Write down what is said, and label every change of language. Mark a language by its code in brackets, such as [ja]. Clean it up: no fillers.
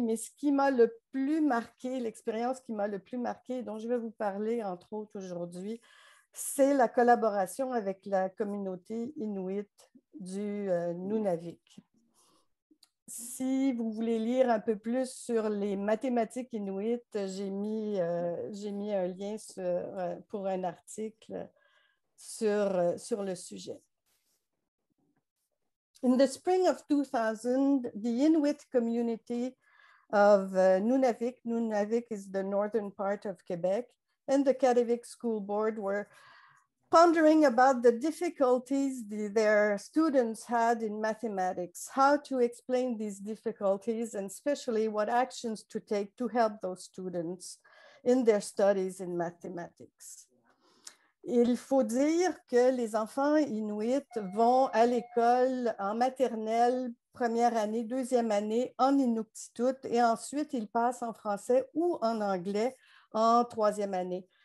[fr] Mais ce qui m'a le plus marqué, l'expérience qui m'a le plus marqué, dont je vais vous parler entre autres aujourd'hui, c'est la collaboration avec la communauté inuit du Nunavik. Si vous voulez lire un peu plus sur les mathématiques inuites, j'ai mis un lien pour un article sur le sujet. [en] In the spring of 2000, the Inuit community of Nunavik, Nunavik is the northern part of Quebec, and the Kativik School Board were pondering about the difficulties their students had in mathematics, how to explain these difficulties, and especially what actions to take to help those students in their studies in mathematics. [fr] Il faut dire que les enfants inuits vont à l'école en maternelle, première année, deuxième année, en inuktitut, et ensuite ils passent en français ou en anglais en troisième année.